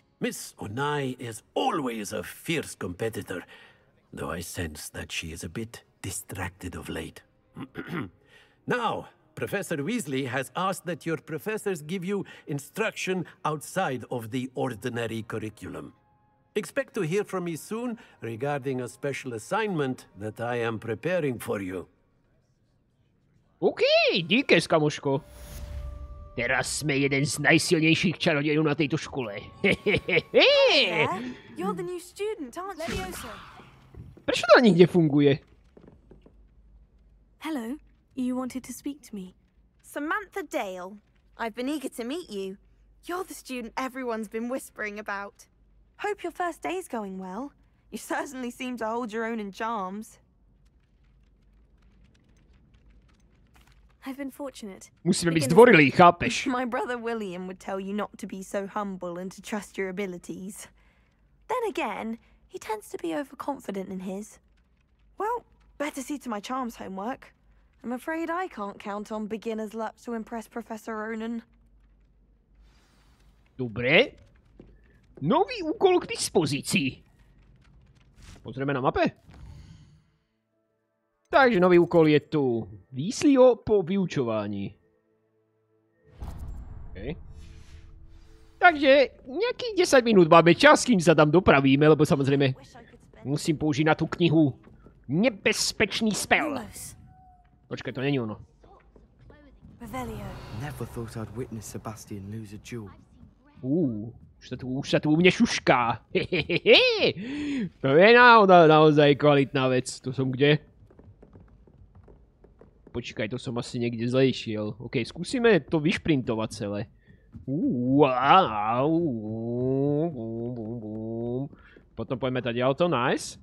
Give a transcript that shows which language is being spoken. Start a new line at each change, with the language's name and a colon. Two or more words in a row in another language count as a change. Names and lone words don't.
English: Miss Onai is always a fierce competitor, though I sense that she is a bit distracted of late. Now, Professor Weasley has asked that your professors give you instruction outside of the ordinary curriculum. Expect to hear from me soon regarding a special assignment that I am preparing for you.
Slovak: OK, díkes, kamoško. Teraz sme jeden z najsilnejších čarodejov na tejto škole.
English: Yeah, you're the new student, aren't you?
Slovak: Prečo to nikde funguje?
English: Hello, you wanted to speak to me. Samantha Dale. I've been eager to meet you. You're the student everyone's been whispering about. Hope your first day's going well. You certainly seem to hold your own in charms. I've been fortunate.
Slovak: Musíme byť zdvorilí, chápeš?
English: My brother William would tell you not to be so humble and to trust your abilities. Then again, he tends to be overconfident in his. Well, better see to my charms homework. I'm afraid I can't count on beginner's luck to impress Professor Ronan.
Slovak: Dobre. Nový úkol k dispozícii. Pozrieme na mape. Takže nový úkol je tu. Výsliho po vyučovaní. Okay. Takže nejakých 10 minút máme čas, kým sa tam dopravíme, lebo samozrejme Musím použiť na tú knihu nebezpečný spell.
English: Almost.
Slovak: Počkaj, to není ono. Revelio.
English: Never thought I'd witness Sebastian lose a duel.
Slovak: Už sa tu u mne šušká. To je naozaj kvalitná vec. To som kde? Počkaj, to som asi niekde zle išiel. OK, skúsime to vyšprintovať celé. Potom poďme tady auto, nice.